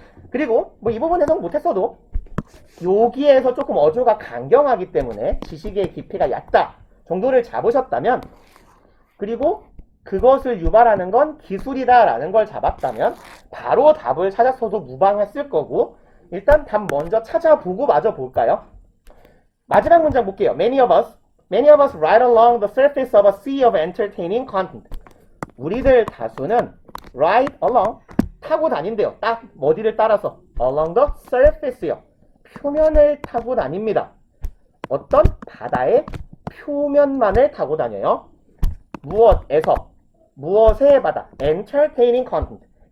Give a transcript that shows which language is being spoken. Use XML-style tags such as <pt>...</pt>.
<ko>그리고 뭐 이 부분 해석 못했어도 여기에서 조금 어조가 강경하기 때문에 지식의 깊이가 얕다 정도를 잡으셨다면, 그리고 그것을 유발하는 건 기술이다 라는 걸 잡았다면 바로 답을 찾았어도 무방했을 거고, 일단 답 먼저 찾아보고 마저 볼까요? 마지막 문장 볼게요.</ko> <en>Many of us ride along the surface of a sea of entertaining content.</en> <ko>우리들 다수는</ko> <en>ride along,</en> <ko>타고 다닌대요. 딱 어디를 따라서?</ko> <en>along the surface</en> <ko>요. 표면을 타고 다닙니다. 어떤 바다의 표면만을 타고 다녀요. 무엇에서? 무엇에 받아?</ko> <en>entertaining content.</en>